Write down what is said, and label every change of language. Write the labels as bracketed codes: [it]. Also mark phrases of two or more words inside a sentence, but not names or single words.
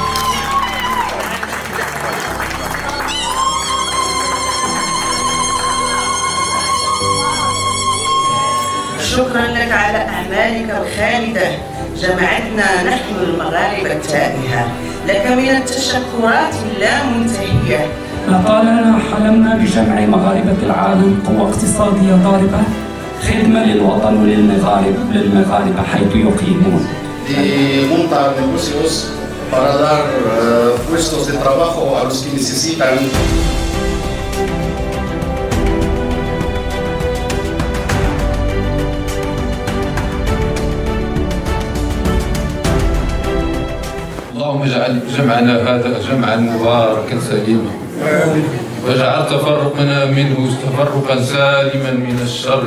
[ar] شكرا لك على أعمالك الخالدة، جمعتنا نحن المغاربة التائهة، لك من التشكرات اللامنتهية. لطالما حلمنا بجمع مغاربة العالم قوة اقتصادية ضاربة، خدمة للوطن وللمغاربة حيث يقيمون. [es] De montar negocios para dar puestos de trabajo a los que necesitan. [ar] اللهم اجعل جمعنا هذا جمعا مباركا سليما، واجعل تفرقنا منه تفرقا سالما من الشر.